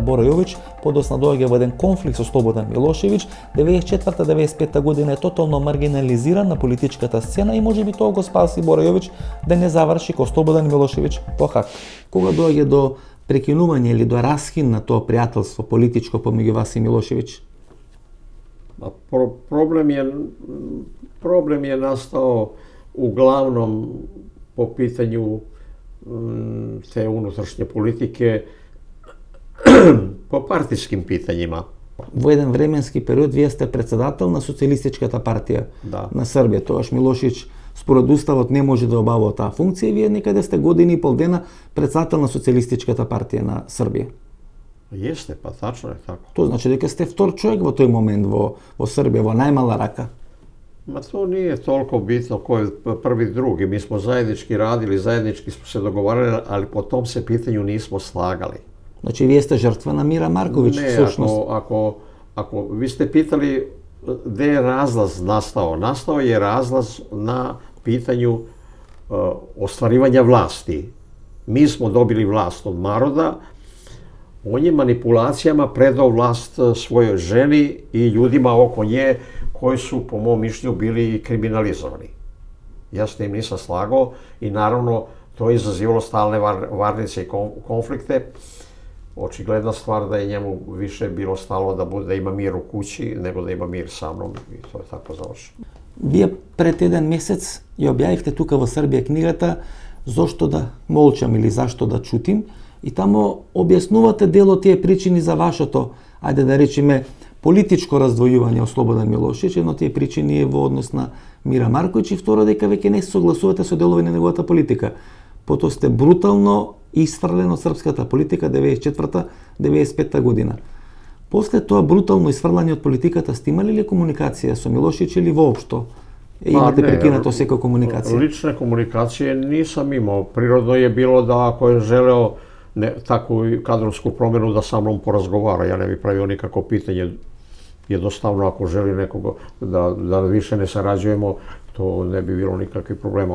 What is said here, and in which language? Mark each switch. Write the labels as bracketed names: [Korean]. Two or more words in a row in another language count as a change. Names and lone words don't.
[Macedonian] Бора Јовиć подосна доаѓа во еден конфликт со Слободан Милошевиć, 94-95 година е тотално маргинализиран на политичката сцена и можеби тоа го спаси Бора Јовиć да не заврши ко Слободан Милошевиć во Хаг. Кога доаѓа до прекинување или до раскин на тоа пријателство политичко помеѓу вас и Милошевиć? [Serbian] Problem je nastao uglavnom po pitanju te unutrašnje politike, po partijskim pitanjima. [Macedonian] Во еден временски период вие сте председател на Социјалистичката партија на Србија. Тогаш Милошевиć според уставот не може да обавува таа функција и вие некаде сте година и пол дена председател на Социјалистичката партија на Србија. [Serbian] Jeste, pa tačno je tako. [Macedonian] Тоа значи дека сте втор човек во тој момент во Србија, во најмала рака. [Serbian] Ma to nije toliko bitno ko je prvi drugi. Mi smo zajednički radili, zajednički smo se dogovarali, ali po tom se pitanju nismo slagali. [Macedonian] Значи вие сте жртва на Мира Марковиć, всушност. [Serbian] Ne, ako vi ste pitali gde je razlaz nastao. Nastao je razlaz na pitanju ostvarivanja vlasti. Mi smo dobili vlast od naroda, on je manipulacijama predao vlast svojoj ženi i ljudima oko nje koji su, po mom mišljenju, bili kriminalizovani. Ja s tim nisam slagao i naravno to je izazivalo stalne varnice i konflikte. Očigledna stvar da je njemu više bilo stalo da ima mir u kući nego da ima mir sa mnom i to je tako završeno. [Macedonian] Вие пред еден месец ја објавивте тука во Србија книгата "Зошто да молчам" или [Serbian] "Зашто да чутим" [Macedonian] и тамо објаснувате дел од тие причини за вашето, ајде да речеме, политичко раздвојување од Слободан Милошевиć. Едно од тие причини е во однос на Мира Марковиć и второ дека веќе не се согласувате со делови на неговата политика. Потоа сте брутално исфрлен од српската политика 94-95 година. После тоа брутално исфрлање од политиката сте имали ли комуникација со Милошевиć или воопшто? Имате прекинато секоја комуникација? [Serbian] Lične komunikacije nisam imao. Prirodno je bilo da ako je želeo takvu kadrovsku promjenu da sa mnom porazgovara. Ja ne bih pravio nikako pitanje jednostavno ako želi nekog da više ne sarađujemo, to ne bi bilo nikakvih problema.